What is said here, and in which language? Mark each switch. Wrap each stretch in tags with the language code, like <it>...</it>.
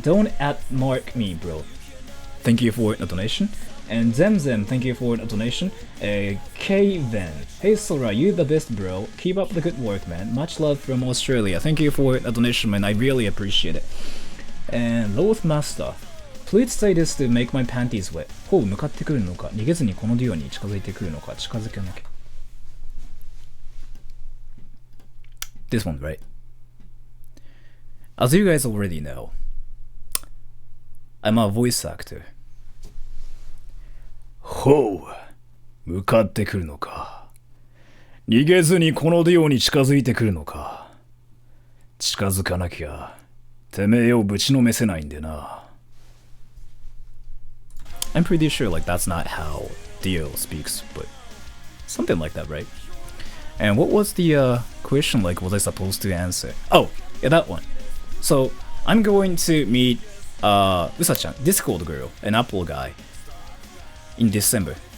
<en>Don't @mark me, bro. Thank you for the donation. And Zemzem, thank you for the donation. K-Ven, hey Sora, you the best, bro. Keep up the good work, man. Much love from Australia. Thank you for the donation, man. I really appreciate it. And Loath Master, please say this to make my panties wet.</en> <ja>ほう向かってくるのか、逃げずにこのデュオに近づいてくるのか、近づけなきゃ。</ja> <en>This one, right? As you guys already know, I'm a voice actor</en> <ja>ほう、向かってくるのか。逃げずにこのデュオに近づいてくるのか。近づかなきゃ、てめえをぶちのめせないんでな。</ja> <en>I'm pretty sure like that's not how Dio speaks, but something like that, right? And what was the question like was I supposed to answer? Oh, yeah, that one. So, I'm going to meet Usa-chan, Discord girl, an Apple guy, in December.</en>